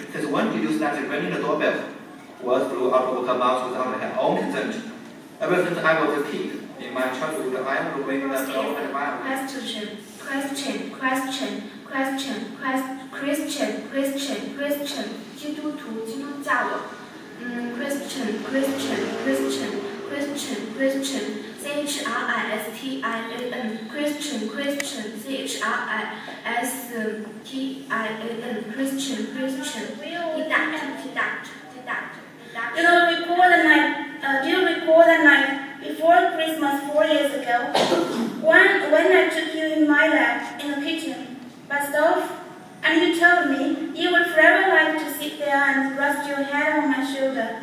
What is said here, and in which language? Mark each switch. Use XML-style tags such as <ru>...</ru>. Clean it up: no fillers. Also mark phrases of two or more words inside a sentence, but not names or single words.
<en>Since when did you start ringing the doorbell? Words flew out of her mouth without her own consent. Ever since I was a kid, in my childhood, I would ring the bell at my Christian.</en> <zh>基督徒，基督教的。Christian.</zh> <en>Christian. Do you recall the night before Christmas 4 years ago when I took you in my lap in the kitchen by stove, and you told me you would forever like to sit there and rest your head on my shoulder?</en>